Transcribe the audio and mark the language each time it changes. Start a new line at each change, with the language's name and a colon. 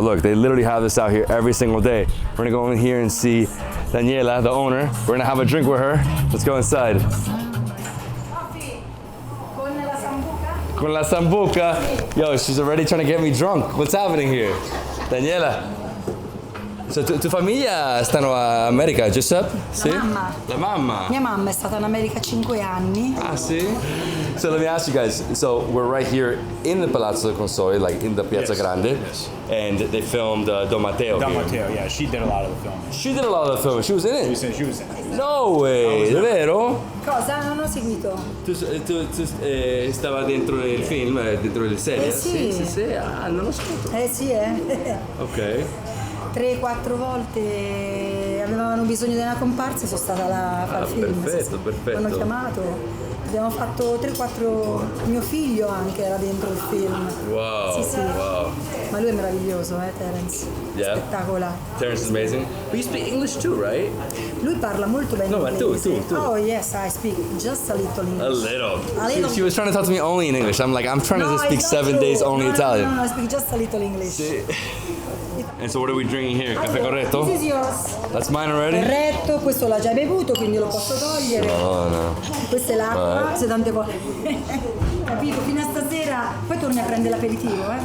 English: Look, they literally have this out here every single day. We're gonna go in here and see Daniela, the owner. We're gonna have a drink with her. Let's go inside.
Italian: Con la sambuca?
English: Yo, she's already trying to get me drunk. What's happening here? Daniela.
Italian: So, tu famiglia stanno a America, Giuseppe? Sì? Mamma. La mamma? Mia mamma è stata in America 5 anni. Ah, sì?
English: So let me ask you guys, so we're right here in the Palazzo Consoli, in the Piazza Grande, and they filmed Don Matteo Don here. Matteo, yeah, she did a lot of the filming. She did a lot of the filming, she was in it? She was in it. No way,
Italian: davvero? Cosa? Non ho seguito. Tu stava dentro il film, dentro le serie? Sì. Sì, ah, non lo sapevo. Sì, Ok. 3-4 volte avevano bisogno di una comparsa e sono stata là a fare il film. Perfetto, perfetto. Mi hanno chiamato, abbiamo fatto 3-4, mio figlio anche era dentro il film.
English: Wow,
Italian: Sì.
English: wow.
Italian: Ma lui è meraviglioso, Terence.
English: Yeah.
Italian: Spettacolare.
English: Terence is amazing. But you speak English too, right?
Italian: Lui parla molto bene No, ma tu.
English: Oh yes, I speak just a little English. A little. A little. She was trying to talk to me only in English. I'm trying to speak it's not 7 true. days only Italian. No, I speak just a little English. And so what are we drinking here?
Italian: Caffè corretto?
English: This is yours. That's mine already?
Italian: Corretto, questo l'ha già bevuto, quindi lo posso togliere.
English: Oh no.
Italian: Questa è l'acqua, se tante volte. Capito? Fino a stasera, poi torni a prendere l'aperitivo,